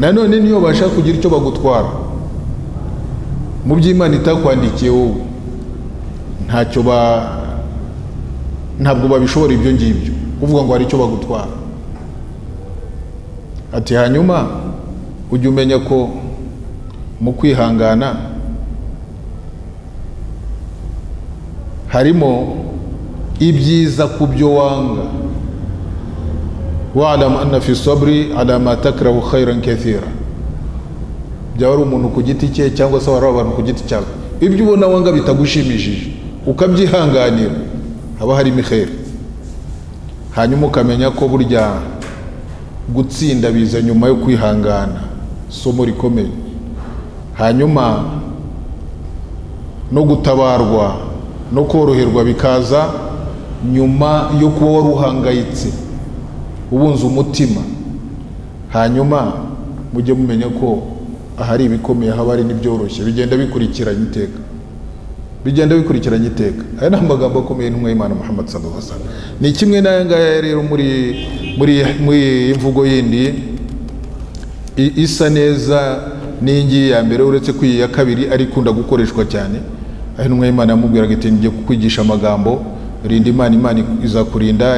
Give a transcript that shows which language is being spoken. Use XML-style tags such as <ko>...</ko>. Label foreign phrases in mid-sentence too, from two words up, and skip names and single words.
<rw>nanone niyo bashaka kugira icyo bagutwara mu by'Imana itakwandikiye wowe ntabwo babishobora ibyo ngibyo uvuga ngo hari icyo bagutwara. Ati hanyuma ujye umenya ko mu kwihangana harimo ibyiza ku byo wanga.</rw> <ar>واعلم أن في الصبر على ما تكره خيرا كثيرا.</ar> <rw>byaba ari umuntu ku giti cye cyangwa se wari abantu ku giti cyabo, ibyo ubona wanga bitagushimishije ukabyihanganira haba harimo khair. hanyuma ukamenya ko burya gutsinda biza nyuma yo kwihangana, somo rikomeye. hanyuma no gutabarwa no koroherwa bikaza nyuma yo kuba waruhangayitse ubunze umutima. hanyuma mujye mumenya ko ahari ibikomeye haba hari n'ibyoroshye, bigenda bikurikiranye iteka. aya ni amagambo akomeye n'intumwa y'Imana Muhammad</rw> <ar>صلى الله عليه وسلم.</ar> <rw>ni kimwe n'aya ngaya rero muri imvugo yindi isa neza n'ingi ya mbere, uretse ko iya kabiri ari kunda gukoreshwa cyane. aho intumwa y'Imana yamubwiraga iti ngiye kukwigisha amagambo, rinda Imana, Imana izakurinda.</rw>